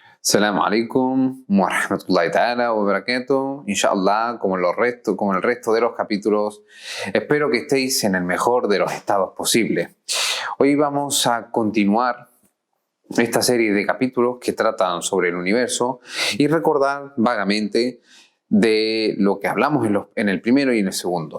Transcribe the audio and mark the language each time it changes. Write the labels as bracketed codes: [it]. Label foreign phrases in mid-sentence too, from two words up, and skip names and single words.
[ar] السلام عليكم ورحمة الله تعالى وبركاته. [es] Inshallah, como el resto de los capítulos, espero que estéis en el mejor de los estados posibles. Hoy vamos a continuar esta serie de capítulos que tratan sobre el universo y recordar vagamente de lo que hablamos en el primero y en el segundo.